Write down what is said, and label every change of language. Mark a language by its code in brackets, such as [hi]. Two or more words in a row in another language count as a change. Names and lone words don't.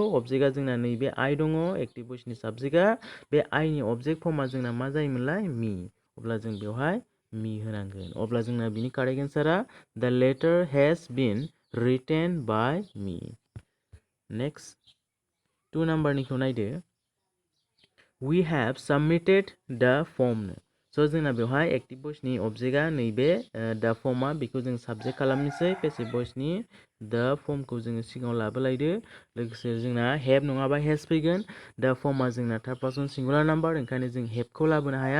[brx] अबजेक्टआ जोंना नैबे आइ दङ [en] active voiceनि [brx] साबजेक्टआ। बे आइनि अबजेक्ट फर्मआ जोंना मा जायोमोनलाय मी। अब्ला जों बेवहाय मी होनांगोन। अब्ला जोंना बिनि [en] correct answerआ the letter has been written by me. [brx] नेक्स्ट 2 नाम्बारनिखौ नायदो [en] we have submitted the form. [brx] जोंना बेवहाय [en] active voiceनि [brx] अबजेक्टआ नैबे द फर्मआ बेखौ जों साबजेक्ट खालामनोसै। [en] passive voiceनि the formखौ [brx] जोङो सिगाङाव लाबोलायदो। लोगोसे जोंना हेभ नङाबा हेज फैगोन। द फर्मआ जोंना [en] third person singular number, [brx] ओंखायनो जों हेभखौ लाबोनो हाया।